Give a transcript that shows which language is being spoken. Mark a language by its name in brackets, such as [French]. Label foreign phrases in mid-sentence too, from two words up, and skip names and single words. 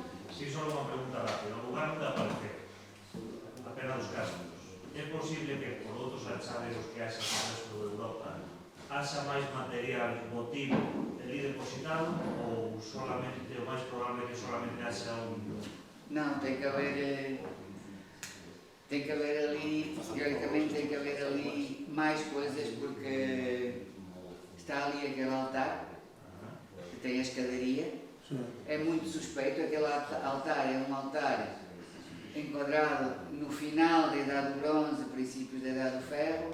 [Galician] Sí, só unha pregunta rápida. No lugar onde aparece a Pedra dos Castros, é posible que por outros achados que haxa no resto de Europa haxa máis material votivo ali depositado ou solamente, o máis probable que solamente haxa un... [Portuguese] Não, tem que haver ali, teoricamente tem que haver ali mais coisas, porque está ali aquele altar, que tem a escadaria. É muito suspeito, aquele altar é um altar enquadrado no final da Idade do Bronze, princípios da Idade do Ferro.